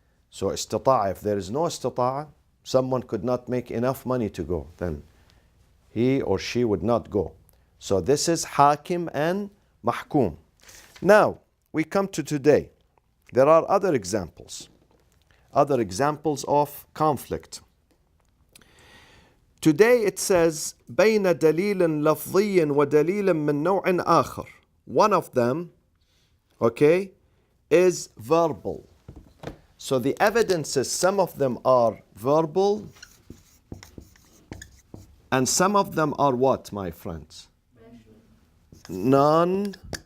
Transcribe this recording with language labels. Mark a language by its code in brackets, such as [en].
[en] So istita'a, if there is no istita'a, someone could not make enough money to go, then he or she would not go. So this is hakim and mahkum. Now we come to today. There are other examples. other examples of conflict. Today it says [ar] بين دليل لفظي ودليل من نوع آخر. [en] One of them, okay, is verbal. So the evidences, some of them are verbal and some of them are what, my friends? Non-verbal.